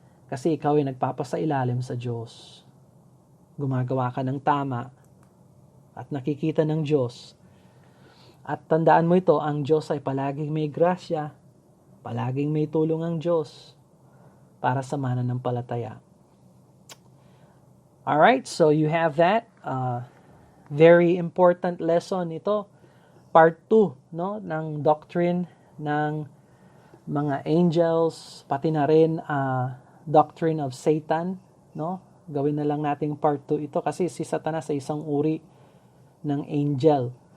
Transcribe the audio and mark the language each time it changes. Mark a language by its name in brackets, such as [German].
[Filipino] Kasi ikaw ay nagpapasailalim sa Diyos. Gumagawa ka ng tama at nakikita ng Diyos. At tandaan mo ito, ang Diyos ay palaging may grasya, palaging may tulong ang Diyos para sa mananampalataya. [English] Alright, so you have that. Very important lesson [Filipino] ito. Part 2, no, ng doctrine ng mga angels, pati na rin doctrine of Satan, no? Gawin na lang nating part 2 ito kasi si Satanas ay isang uri ng angel.